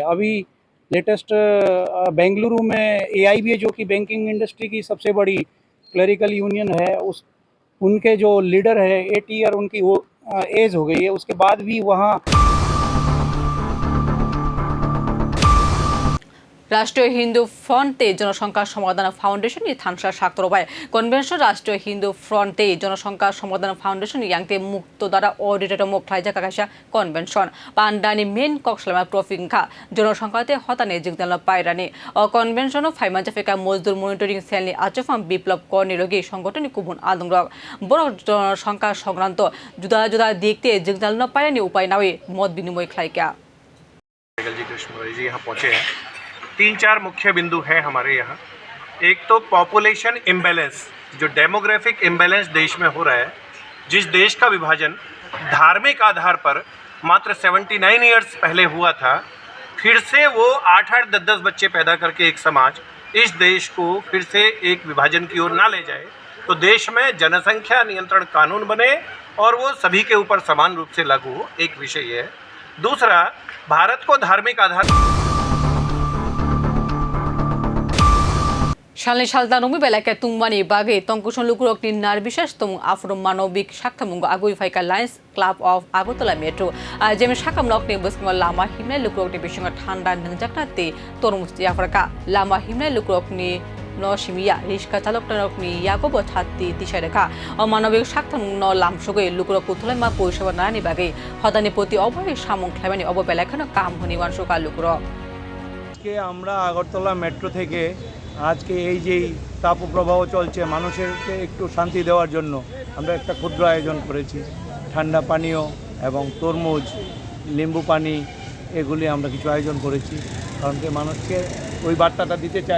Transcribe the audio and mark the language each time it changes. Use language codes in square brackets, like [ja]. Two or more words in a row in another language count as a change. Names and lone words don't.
[hi] अभी लेटेस्ट बेंगलुरु में AIBA जो कि [en] banking industry [hi] की सबसे बड़ी क्लरिकल यूनियन है, उनके जो लीडर है 8 ईयर उनकी वो एज हो गई है, उसके बाद भी वहाँ [trp] राष्ट्रीय हिंदू फ्रंटे जनसंख्या समाधान फाउंडेशन थानसा साक्तरबाय कन्वेंशन राष्ट्रीय हिंदू फ्रंटे जनसंख्या समाधान फाउंडेशन यांगते मुक्त द्वारा ऑडिटोरियम खाइजाका काइसा कन्वेंशन पांडानी मेन कक्सलामा प्रफिंखा जनसंख्याते हताने जिगदाल पायरानी और कन्वेंशन फाइमाजाफेका मजदूर मनिटरिंग सेलनि आचफाम विप्लव कर्निलगी संगठननि कुबुन आदंग्रक बड़ जनसंख्या संक्रांत जुदा जुदा देखते जिगदाल पायरानी उपाय नावे मत विनिमय खाइका। [hi] जी कृष्ण जी यहाँ पहुँचे हैं। 3-4 मुख्य बिंदु हैं हमारे यहाँ। एक तो [en] population imbalance, [hi] जो [en] demographic imbalance [hi] देश में हो रहा है, जिस देश का विभाजन धार्मिक आधार पर मात्र 79 ईयर्स पहले हुआ था, फिर से वो 8-8, 10-10 बच्चे पैदा करके एक समाज इस देश को फिर से एक विभाजन की ओर ना ले जाए, तो देश में जनसंख्या नियंत्रण कानून बने और वो सभी के ऊपर समान रूप से लागू हो, एक विषय है। दूसरा, भारत को धार्मिक आधार [trp] शालनि शालदा नमी बेलाके तुंगमानी बागे तंकुशन लुकुरकनि नारबिशास तम आफरम मानविक साख्तामुंग आगुई फाइका लायन्स क्लाब अफ आगरतला मेट्रो जेम साखामलकनि बसंग लामा हिमनाय लुकुरकनि बिसंग ठान्डा नंजाकनाते तरमुस्ति आफरका लामा हिमनाय लुकुरकनि नसिमिया रिक्शा चालकनि यागब छात्ति तिसारेखा मानविक साख्तामुंग लामसुगै लुकुरक उथलायमा परिसेबा नानि बागे हदानि प्रति अभय सामुं खायमानि अबबेलाखानो काम हनिवान सुका लुकुरक [bn] के আমরা আগরতলা মেট্রো থেকে আজকে এই যে তাপপ্রবাহ চলছে মানুষেরকে একটু শান্তি দেওয়ার জন্য আমরা একটা ক্ষুদ্র আয়োজন করেছি। ঠান্ডা পানীয় এবং তরমুজ, লেম্বু পানি এগুলি আমরা কিছু আয়োজন করেছি, কারণ কি মানুষকে ওই বার্তাটা দিতে চাই।